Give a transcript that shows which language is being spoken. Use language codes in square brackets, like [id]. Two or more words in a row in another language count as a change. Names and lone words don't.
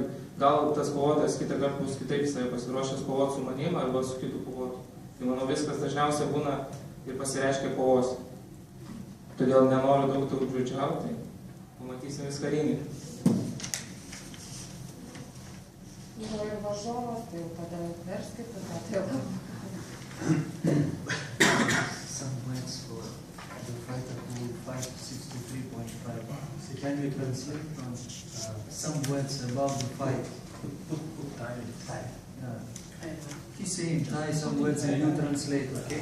[lt] Gal tas kovotojas kitą kartą bus kitaip jisai pasiruošęs kovoti su manim arba su kitu kovotu. Tai manau, viskas dažniausiai būna ir pasireiškia kovos. Todėl nenoriu daug žodžiauti, tai pamatysim viską ringai. Yra ir varžovas, tai jau tada verskit, tada tai jau [en] Some words for the fighter who fight 63.5. So can you translate from some words about the fight? Thai. He's saying Thai some words and you translate, okay?